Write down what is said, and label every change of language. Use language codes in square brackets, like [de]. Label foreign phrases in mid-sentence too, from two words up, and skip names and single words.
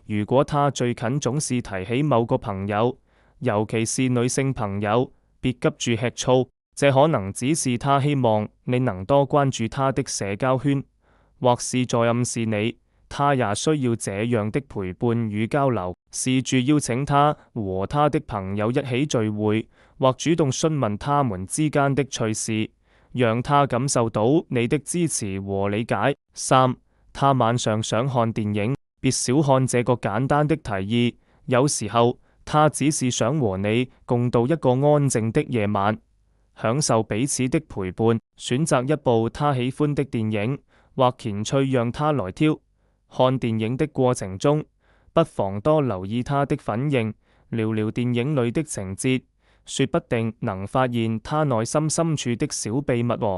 [zh] 如果他最近總是提起某個朋友，尤其是女性朋友，別急住吃醋，這可能只是他希望你能多關注他的社交圈，或是在暗示你，他也需要這樣的陪伴與交流。試住邀請他和他的朋友一起聚會，或主動詢問他們之間的趣事，讓他感受到你的支持和理解。三、他晚上想看電影。別小看這個簡單的提議，有時候他只是想和你共度一個安靜的夜晚，享受彼此的陪伴，選擇一部他喜歡的電影，或乾脆讓他來挑。看電影的過程中，不妨多留意他的反應，聊聊電影裏的情節，說不定能發現他內心深處的小秘密哦。